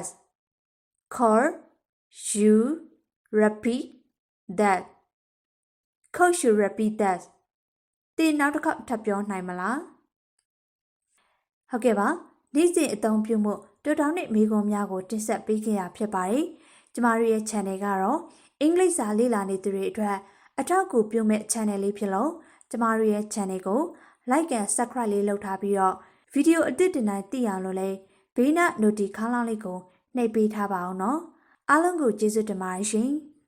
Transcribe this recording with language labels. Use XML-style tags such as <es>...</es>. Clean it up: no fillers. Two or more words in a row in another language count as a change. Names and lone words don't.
<en>Could you repeat that? Could you repeat that?</en> <my>သင်နောက်တစ်ခေါက်ထပ်ပြောနိုင်မလားဟုတ်ကဲ့ပါနေ့စဉ်အသုံးပြုမှုတိုးတောင်းတဲ့မိကွန်းများကိုတင်ဆက်ပေးခဲ့ရဖြစ်ပါတယ်ကျမတို့ရဲ့ channel ကတော့အင်္ဂလိပ်စာလေ့လာနေသူတွေအတွက်အထောက်အကူပြုမဲ့ channel လေးဖြစ်လို့ကျမတို့ရဲ့ channel ကို</my> <en>like and subscribe</en> <my>လေးလုပ်ထားပြီးတော့ဗီဒီယိုအသစ်တင်တိုင်းသိအောင်လို့လဲဘေးနား notification ခေါင်းလောင်းလေးကိုနှိပ်ပေးထားပါအောင်နော်အားလုံးကိုကျေးဇူးတင်ပါတယ်ရှင်</my>